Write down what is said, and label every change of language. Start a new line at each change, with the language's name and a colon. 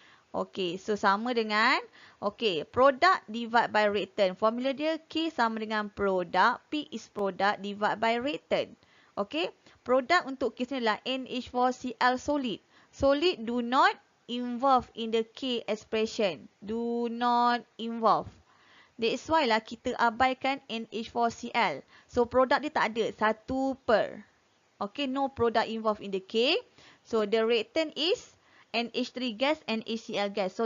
English: Okey, so
Malay: sama dengan,
English: product divide by reactant.
Malay: Formula dia K sama dengan
English: product, P is product divide by reactant.
Malay: Okey, product untuk kes ni adalah NH4Cl solid.
English: Solid do not involve in the K expression. Do not involve. That's why
Malay: lah kita abaikan NH4Cl. So, produk dia tak ada. Satu per.
English: Okay, no product involved in the K. So, the reactant is NH3 gas and HCl gas.